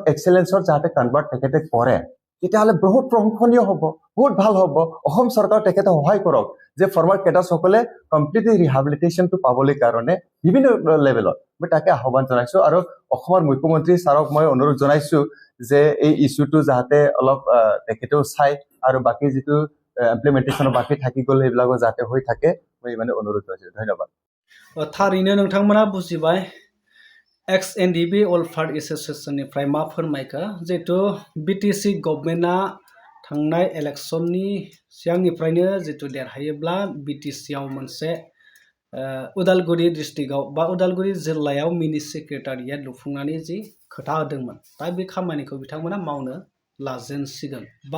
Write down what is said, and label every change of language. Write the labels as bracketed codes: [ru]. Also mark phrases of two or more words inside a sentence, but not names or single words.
[as] এক্সেলেন্সৰ যাতে কনভাৰ্ট তেখেতে কৰে তেতিয়াহ'লে বহুত প্ৰশংসনীয় হ'ব বহুত ভাল হ'ব অসম চৰকাৰ তেখেতে সহায় কৰক যে ফৰ্মাৰ কেডাৰসকলে কমপ্লিটলি ৰিহাবিলিটেশ্যনটো পাবলৈ কাৰণে বিভিন্ন লেভেলত মই তাকে আহ্বান জনাইছো আৰু অসমৰ মুখ্যমন্ত্ৰী ছাৰক মই অনুৰোধ জনাইছো যে এই ইছ্যুটো যাতে অলপ তেখেতেও চাই আৰু বাকী যিটো ইমপ্লিমেণ্টেশ্যনৰ বাকী থাকি গ'ল সেইবিলাকো যাতে হৈ থাকে মই মানে অনুৰোধ জনাইছো ধন্যবাদ [brx] थारैनो नोंथांमोना बुजिबाय [en] Ex NDFB All Part [brx] एसोसिएशननिफ्राय मा फोरमायखो जिहेतु बिटिसि गभर्नमेन्टआ थांनाय इलेक्शननि सिगांनिफ्रायनो जितु देरहायोब्ला बिटिसिआव मोनसे उदालगुरि डिस्ट्रिक्टआव बा उदालगुरि जिल्लायाव [en] mini secretariat [brx] लुफुंनानै जि खोथा होदोंमोन दा बे खामानिखौ बिथांमोना मावनो लाजेनसिगोन बा